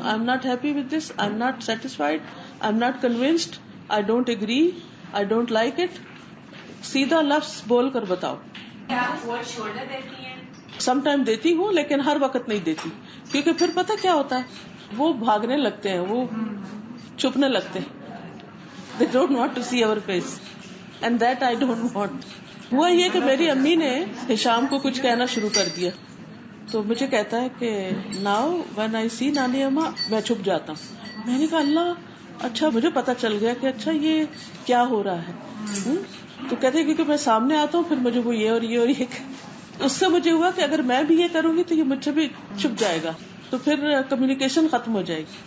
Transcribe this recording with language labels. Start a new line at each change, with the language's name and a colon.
English: I am not happy with this, I am not satisfied, I am not convinced, I don't agree, I don't like it.
Urdu: سیدھا لفظ بول کر بتاؤ. Shoulder دیتی ہیں, some time دیتی ہوں لیکن ہر وقت نہیں دیتی, کیونکہ پھر پتہ کیا ہوتا ہے, وہ بھاگنے لگتے ہیں, وہ چھپنے لگتے ہیں.
English: They don't want to see our face and that I don't want.
Urdu: ہوا یہ کہ میری امی نے ہشام کو کچھ کہنا شروع کر دیا, تو مجھے کہتا ہے کہ
English: now when I see
Urdu: نانی اما میں چھپ جاتا ہوں. میں نے کہا اللہ, اچھا مجھے پتا چل گیا کہ اچھا یہ کیا ہو رہا ہے. تو کہتے ہیں کیونکہ میں سامنے آتا ہوں پھر مجھے وہ یہ اور یہ اور یہ. اس سے مجھے ہوا کہ اگر میں بھی یہ کروں گی تو یہ مجھ سے بھی چھپ جائے گا, تو پھر کمیونیکیشن ختم ہو جائے گی.